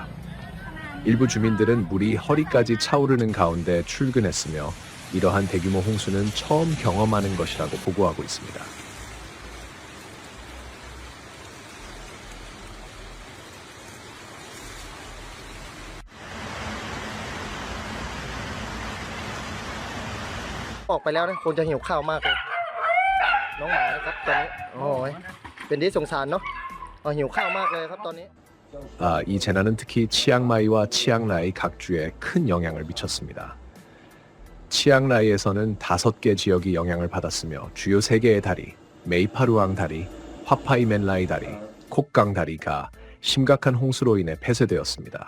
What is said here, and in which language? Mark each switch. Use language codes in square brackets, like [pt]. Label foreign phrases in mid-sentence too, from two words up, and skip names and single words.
[ko] 일부 주민들은 물이 허리까지 차오르는 가운데 출근했으며 이러한 대규모 홍수는 처음 경험하는 것이라고 보고하고 있습니다. [th] 어อกไปแล้วนะคงจะหิวข้าวมากเลยน้องหมานะครับตอนนี้โอ้ยเป็นที่สงสารเนาะหิวข้าวมากเลยครับตอนนี้ [ko] 이 재난은 특히 치앙마이와 치앙라이 각 주에 큰 영향을 미쳤습니다. 치앙라이에서는 5개 지역이 영향을 받았으며 주요 3개의 다리, 메이파루앙 다리, 화파이멘라이 다리, 콕강 다리가 심각한 홍수로 인해 폐쇄되었습니다.